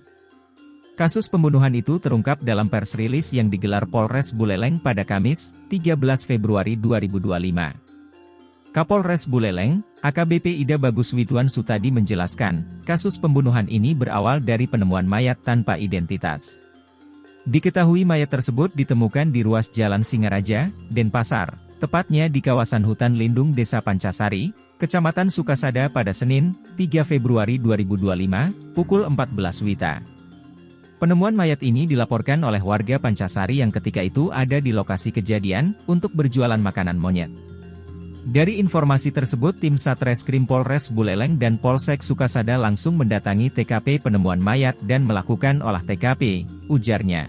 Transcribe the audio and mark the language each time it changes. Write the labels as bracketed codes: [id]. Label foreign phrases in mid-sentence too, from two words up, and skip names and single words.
[id] Kasus pembunuhan itu terungkap dalam pers rilis yang digelar Polres Buleleng pada Kamis, 13 Februari 2025. Kapolres Buleleng, AKBP Ida Bagus Widwan Sutadi menjelaskan, kasus pembunuhan ini berawal dari penemuan mayat tanpa identitas. Diketahui mayat tersebut ditemukan di ruas Jalan Singaraja, Denpasar, tepatnya di kawasan hutan lindung Desa Pancasari, Kecamatan Sukasada pada Senin, 3 Februari 2025, pukul 14 WITA. Penemuan mayat ini dilaporkan oleh warga Pancasari yang ketika itu ada di lokasi kejadian untuk berjualan makanan monyet. Dari informasi tersebut tim Satreskrim Polres Buleleng dan Polsek Sukasada langsung mendatangi TKP penemuan mayat dan melakukan olah TKP, ujarnya.